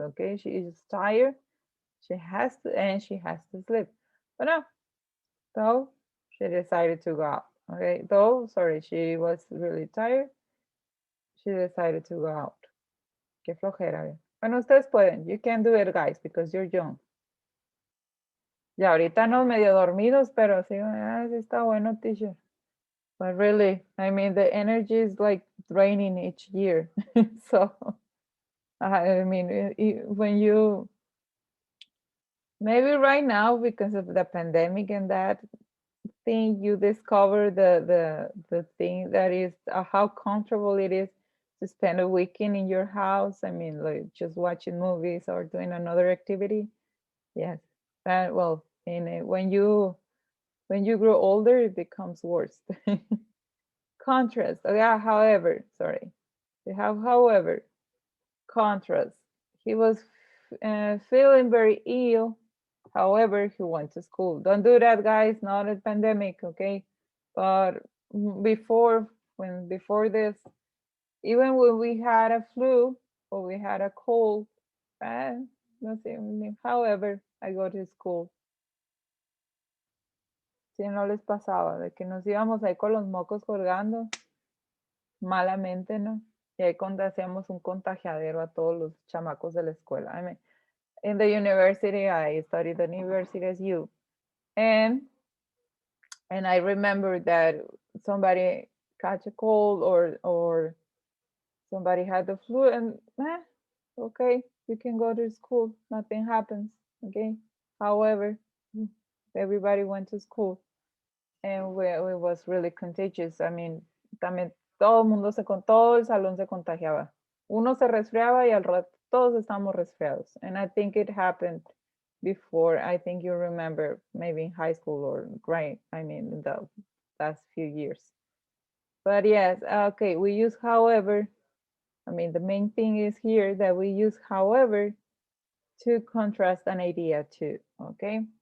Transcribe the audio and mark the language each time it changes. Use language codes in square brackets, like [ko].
[en] Okay, she is tired. She has to sleep. But no, though she decided to go out. Okay, though sorry, she was really tired. She decided to go out. [es] Qué flojera. Bueno, ustedes pueden. [en] You can do it, guys, because you're young. [es] Ya ahorita no medio dormidos, pero sí, sí está bueno, teacher. [en] But really, I mean, the energy is like draining each year. So, I mean, when you maybe right now because of the pandemic and that thing, you discover the thing that is how comfortable it is to spend a weekend in your house. I mean, like just watching movies or doing another activity. Yes, that well, when you grow older, it becomes worse. Contrast. Oh, yeah, however, sorry. We have, however, contrast. He was feeling very ill. However, he went to school. Don't do that, guys. Not a pandemic, okay? But before, before this, even when we had a flu or we had a cold, uh, nothing. However, I go to school. [es] Si no les pasaba, de que nos íbamos ahí con los mocos colgando, malamente, ¿no? Y ahí hacíamos un contagiadero a todos los chamacos de la escuela. [en] I mean, in the university, I studied the university as you. And I remember that somebody catch a cold or somebody had the flu and okay, you can go to school. Nothing happens. Okay. However, everybody went to school and it was really contagious. I mean, [es] también todo el mundo todo el salón se contagiaba. Uno se resfriaba y al rato todos estábamos resfriados. [en] And I think it happened before. I think you remember maybe in high school or grade. I mean, the last few years. But yes, okay, we use however. I mean, the main thing is here that we use however to contrast an idea too, okay?